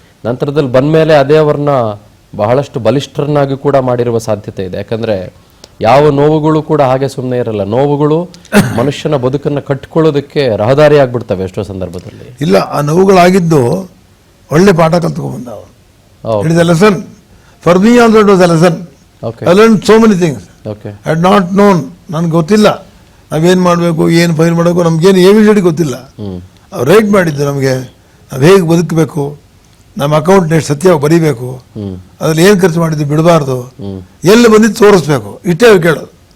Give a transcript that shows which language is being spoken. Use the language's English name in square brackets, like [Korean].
[Kannada] ನಂತರದಲ್ಲಿ ಬಂದ ಮೇಲೆ ಅದೇ ಅವ್ರನ್ನ ಬಹಳಷ್ಟು ಬಲಿಷ್ಠರನ್ನಾಗಿ ಕೂಡ ಮಾಡಿರುವ ಸಾಧ್ಯತೆ ಇದೆ. ಯಾಕಂದರೆ ಯಾವ ನೋವುಗಳು ಕೂಡ ಹಾಗೆ ಸುಮ್ಮನೆ ಇರಲ್ಲ. ನೋವುಗಳು ಮನುಷ್ಯನ ಬದುಕನ್ನು ಕಟ್ಕೊಳ್ಳೋದಕ್ಕೆ ರಹದಾರಿ ಆಗ್ಬಿಡ್ತವೆ ಎಷ್ಟೋ ಸಂದರ್ಭದಲ್ಲಿ. ಇಲ್ಲ, ಆ ನೋವುಗಳಾಗಿದ್ದು ಒಳ್ಳೆ ಪಾಠ ಕಲ್ತ್ಕೊಂಡ್ಬಂದ ಅವರು. [English] It is a lesson. For me also it was a lesson. I learned so many things. I had not known. [Kannada] ನನಗೆ ಗೊತ್ತಿಲ್ಲ ನಾವೇನು ಮಾಡಬೇಕು, ಏನು ಫೈಲ್ ಮಾಡಬೇಕು, ನಮಗೇನು ABCD ಗೊತ್ತಿಲ್ಲ. ಅವ್ರು ರೈಟ್ ಮಾಡಿದ್ದು ನಮಗೆ, ನಾವು ಹೇಗೆ ಬದುಕಬೇಕು, ನಮ್ಮ ಅಕೌಂಟ್ ಎಷ್ಟು ಸತ್ಯವಾಗಿ ಬರೀಬೇಕು, ಅದ್ರಲ್ಲಿ ಏನು ಖರ್ಚು ಮಾಡಿದ್ದು ಬಿಡಬಾರ್ದು, ಎಲ್ಲಿ ಬಂದಿದ್ದು ತೋರಿಸ್ಬೇಕು, ಇಷ್ಟೇ ಕೇಳೋದು.